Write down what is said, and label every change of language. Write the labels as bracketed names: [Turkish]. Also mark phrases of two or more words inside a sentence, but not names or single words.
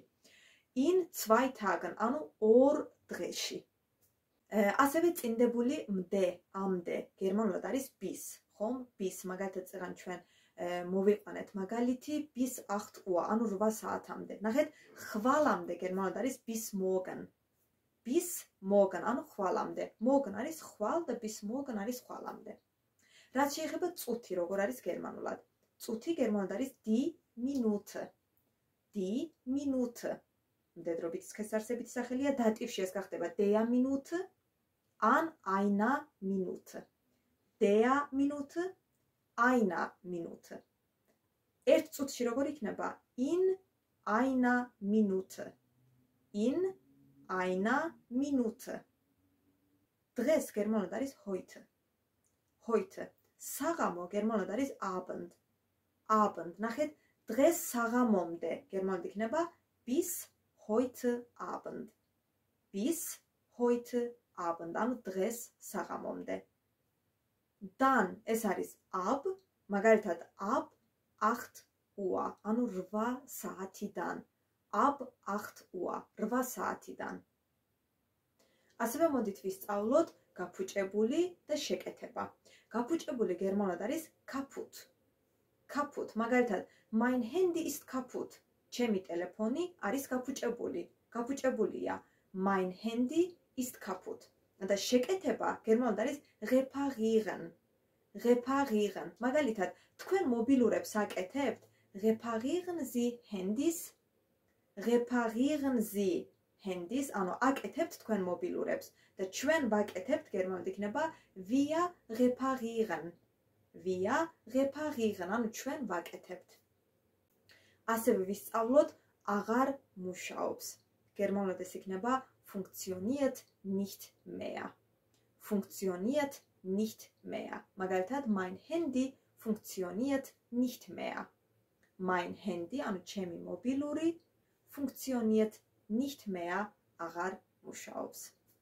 [German] In 2 Tagen, [Georgian] ანუ 2 დღეში. ასევე წინდებული მდე, ამდე, გერმანულად არის bis, ხომ? Bis, მაგალითად წეგან ჩვენ მოვიყვანეთ მაგალითი [German] bis 8 Uhr, [Georgian] ანუ 8 საათამდე. ნახეთ, ხვალამდე გერმანულად არის [German] bis morgen. Bis morgen, [Georgian] ანუ ხვალამდე. Morgen არის ხვალ და [German] bis morgen [Georgian] არის ხვალამდე. რაც შეეხება წუთი, როგორ არის გერმანულად? წუთი გერმანულად არის [German] die Minute. die Minute. [Georgian] მდედრობით სქესარსებითი სახელია, დატივში ეს გახდება [German] der Minute, an einer Minute. Der Minute, einer Minute. [Georgian] ერთ წუთში როგორ იქნება? [German] In einer Minute. In einer Minute. [Georgian] დღეს გერმანულად არის [German] heute. Heute. [Georgian] საღამო გერმანულად არის [German] Abend. Abend. [Georgian] ნახეთ, დღეს საღამომდე გერმანულად იქნება [German] bis heute Abend. Bis heute Abend. [Georgian] ანუ დღეს საღამომდე. Dann ეს არის ab, მაგალითად [German] ab 8 Uhr, [Georgian] ანუ 8 საათიდან. [German] Ab 8 Uhr, 8 საათიდან. [Georgian] ასევე მოდით ვისწავლოთ გაფუჭებული და შეკეთება. გაფუჭებული გერმანულად არის [German] kaputt. Kaputt, მაგალითად, mein Handy ist kaputt. [Georgian] ჩემი ტელეფონი არის გაფუჭებული. გაფუჭებულია. [German] Mein Handy ist kaputt. [Georgian] და შეკეთება გერმანულად არის reparieren. [German] Reparieren. [Georgian] მაგალითად, თქვენ მობილურებს აკეთებთ? [German] Reparieren Sie Handys? Reparieren Sie Handys, [Georgian] ანუ აკეთებთ თქვენ მობილურებს და ჩვენ ვაკეთებთ გერმანულად იქნება [German] wir reparieren. Wir reparieren, [Georgian] ანუ ჩვენ ვაკეთებთ. ასევე ვისწავლოთ აღარ მუშაობს. გერმანულად ეს იქნება [German] funktioniert nicht mehr. Funktioniert nicht mehr. მაგალითად, mein Handy funktioniert nicht mehr. Mein Handy, [Georgian] ანუ ჩემი მობილური [German] funktioniert nicht mehr, [Georgian] აღარ მუშაობს.